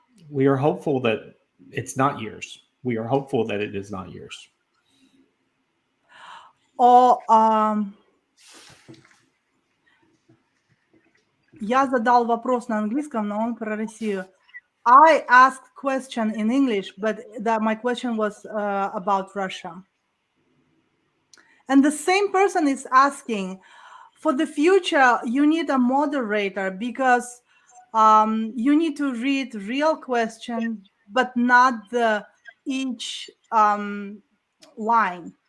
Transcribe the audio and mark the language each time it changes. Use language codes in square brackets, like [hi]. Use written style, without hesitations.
[en] We are hopeful that it's not years. We are hopeful that it is not years. [ru] Я задал вопрос на английском, но он про Россию. [en] I asked question in English, but my question was about Russia. And the same person is asking, for the future, you need a moderator because you need to read real question, but not each line.